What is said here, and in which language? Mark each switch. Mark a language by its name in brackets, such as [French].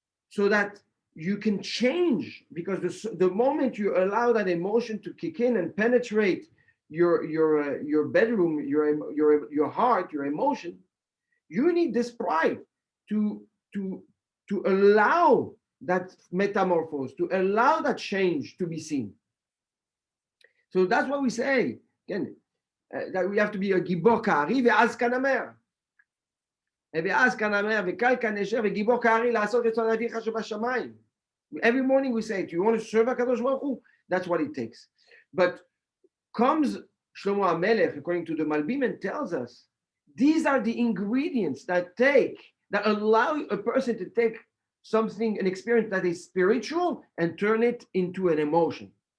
[English] So that you can change, because the moment you allow that emotion to kick in and penetrate your bedroom, your heart, your emotion, you need this pride to to to allow that metamorphose, to allow that change to be seen. So that's what we say again, that we have to be a [Hebrew] gibor ka'ari ve'az kanamer. ואז כנאמר וקל כנשר וגיבור כארי לעשות רצון אביך שבשמיים. [English] Every morning we say, do you want to serve HaKadosh Baruch Hu? That's what it takes. But comes Shlomo HaMelech, according to the Malbim, and tells us, these are the ingredients that allow a person to take something, an experience that is spiritual, and turn it into an emotion.